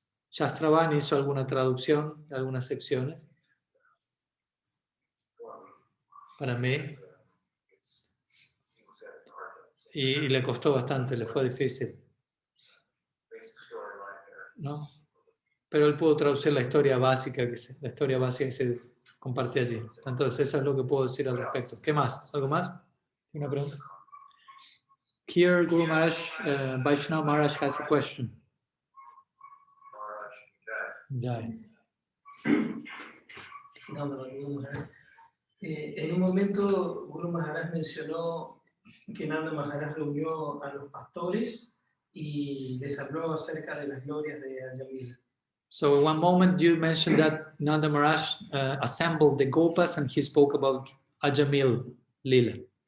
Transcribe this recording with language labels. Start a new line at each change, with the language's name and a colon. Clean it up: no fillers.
Spanish: Shastravan hizo alguna traducción de algunas secciones para mí y le costó bastante, le fue difícil, ¿no? Pero él pudo traducir la historia básica que se comparte allí. Entonces, eso es lo que puedo decir al respecto. ¿Qué más? ¿Algo más? ¿Una pregunta?
English: Here, Guru Maharaj, Vaishnav Maharaj has a question. Jai.
Spanish: No, Guru Maharaj. En un momento, Guru Maharaj mencionó que Nanda Maharaj reunió a los pastores y les habló acerca de las glorias de Ajamila.
English: So, in one moment, you mentioned that Nanda Maharaj assembled the Gopas and he spoke about Ajamil Lila.